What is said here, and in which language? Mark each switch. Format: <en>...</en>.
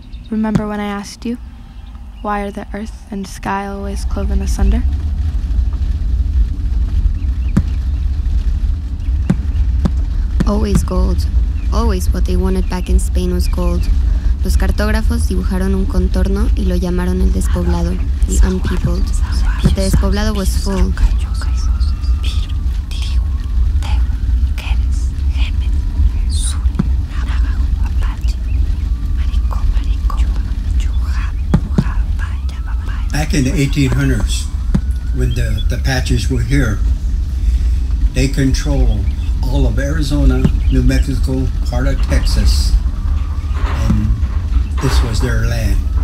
<en>Remember when I asked you, why are the earth and sky always cloven asunder? Always gold, Always what they wanted back in Spain was gold.</en> <es>Los cartógrafos dibujaron un contorno y lo llamaron el despoblado,</es> <en>the unpeopled. But the despoblado was full. Back in the 1800s, when the Apaches were here, they controlled all of Arizona, New Mexico, part of Texas, and this was their land.</en>